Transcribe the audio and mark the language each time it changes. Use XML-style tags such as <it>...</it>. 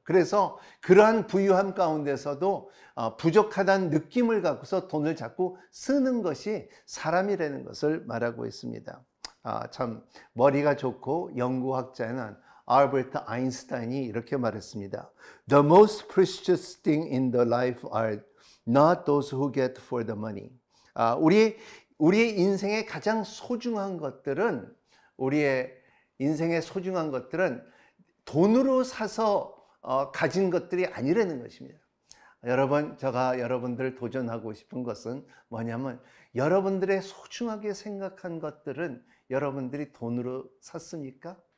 <ko>그래서 그러한 부유함 가운데서도 부족하다는 느낌을 갖고서 돈을 자꾸 쓰는 것이 사람이라는 것을 말하고 있습니다. 참 머리가 좋고 연구학자는 알버트 아인슈타인이 이렇게 말했습니다.</ko> <en>The most precious thing in the life are not those who get for the money.</en> <ko>우리의 인생의 가장 소중한 것들은, 우리의 인생의 소중한 것들은 돈으로 사서 가진 것들이 아니라는 것입니다. 여러분, 제가 여러분들 도전하고 싶은 것은 뭐냐면, 여러분들의 소중하게 생각한 것들은 여러분들이 돈으로 샀습니까?</ko>